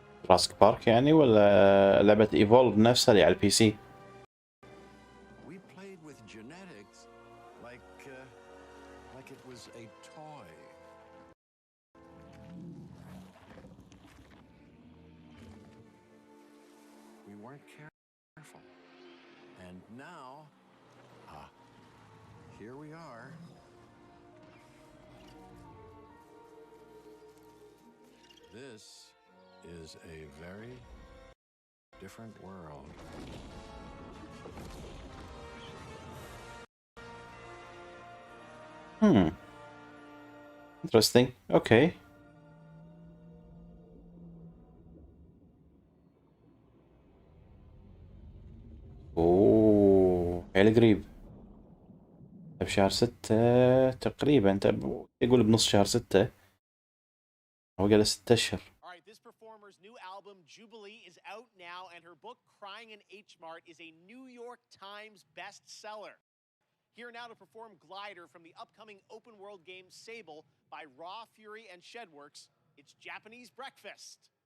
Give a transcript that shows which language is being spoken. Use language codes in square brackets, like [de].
[ar] راسك بارك يعني ولا لعبة ايفولف نفسها اللي على البي سي؟ [en] We played with genetics like it was a toy. We weren't careful. And now, here we are. This is a very different world. Interesting. Okay. [ar] اوه حيل قريب. بشهر 6 تقريبا، يقول بنص شهر 6. هو قال 6 أشهر. [en] All right, this performer's new album, Jubilee, is out now, and her book, Crying in H Mart, is a New York Times bestseller. Here now to perform Glider from the upcoming open world game Sable by Raw Fury and Shedworks, it's Japanese Breakfast.